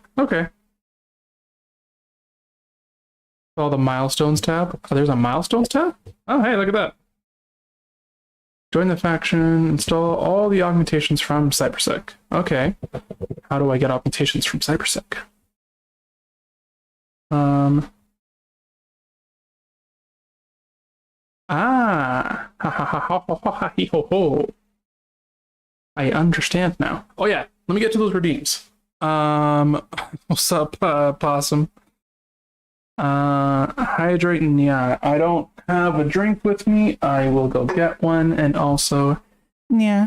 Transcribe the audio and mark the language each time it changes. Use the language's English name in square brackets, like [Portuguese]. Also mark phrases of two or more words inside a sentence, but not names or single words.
[English] Okay. Oh, the Milestones tab? Oh, there's a Milestones tab? Oh, hey, look at that. Join the faction, install all the augmentations from CyberSec. Okay. How do I get augmentations from CyberSec? Um. Ah. Ha ha ha ha ha ha ha hee, ho ho. I understand now. Oh yeah, let me get to those redeems. What's up, Possum? Hydrating, yeah. I don't have a drink with me. I will go get one, and also, yeah.